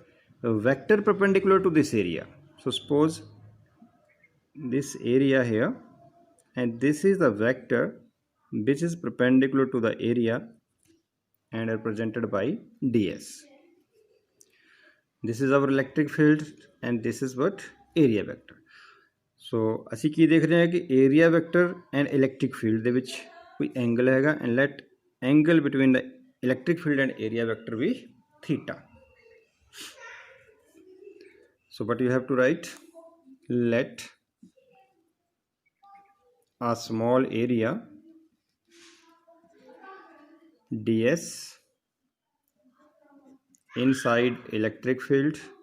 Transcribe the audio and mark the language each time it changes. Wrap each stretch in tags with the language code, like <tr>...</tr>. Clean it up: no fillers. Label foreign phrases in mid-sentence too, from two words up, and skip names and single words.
<en>A vector perpendicular to this area. So suppose this area here, and this is the vector which is perpendicular to the area and represented by ds. This is our electric field and this is what? Area vector. So</en> <pa>ਅਸੀਂ ਕੀ ਦੇਖ ਰਹੇ ਹਾਂ ਕਿ</pa> <en>area vector and electric field</en> <pa>ਦੇ ਵਿੱਚ ਕੋਈ angle ਹੈਗਾ,</pa> <en>and let angle between the electric field and area vector be theta. So what you have to write? Let a small area ds inside electric field</en>